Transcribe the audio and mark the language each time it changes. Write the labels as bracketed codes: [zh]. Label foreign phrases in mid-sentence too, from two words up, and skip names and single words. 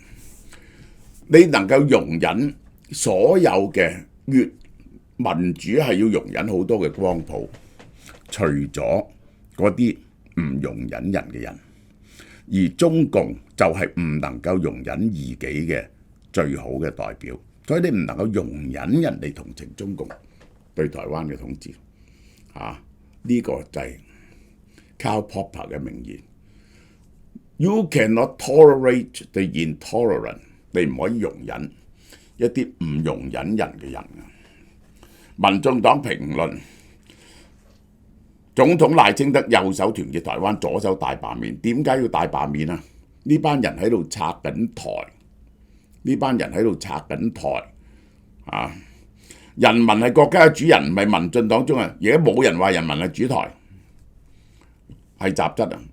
[yue] 你能夠容忍所有嘅民主係要容忍好多嘅光譜，除咗嗰啲唔容忍人嘅人，而中共就係唔能夠容忍異己嘅最好嘅代表，所以你唔能夠容忍人哋同情中共對台灣嘅統治。呢個就係Karl Popper 嘅名言 ： [en] You cannot tolerate the intolerant。 [yue] 你唔可以容忍一啲唔容忍人嘅人。民眾黨評論總統賴清德右手團結台灣，左手大罷免。點解要大罷免啊？呢班人喺度拆緊台，人民係國家嘅主人，唔係民進黨中人。而家冇人話人民係主台，係雜質啊！